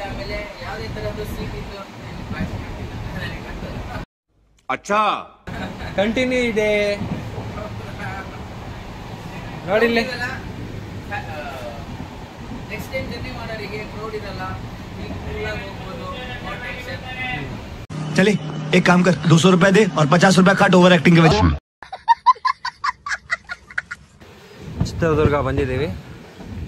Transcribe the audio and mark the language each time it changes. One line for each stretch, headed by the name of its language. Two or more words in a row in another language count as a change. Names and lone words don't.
Kannada: ಆಮೇಲೆ ಯಾವುದೇ ತರದ್ದು ಸೀಟ್ ಇದ್ದು ಅಚ್ಚಾ ಕಂಟಿನ್ಯೂ ಇದೆ ನೋಡಿ.
English: next time journey
Kannada: ಮಾಡೋರಿಗೆ ಕ್ರೌಡ್ ಇರಲ್ಲ, ಹೋಗ್ಬೋದು.
Hindi: चले एक काम कर 200 रुपए दे और 50 रुपए काट
English: over acting
Hindi: के वजह।
Kannada: ಚಿತ್ರದುರ್ಗ ಬಂದಿದ್ದೀವಿ.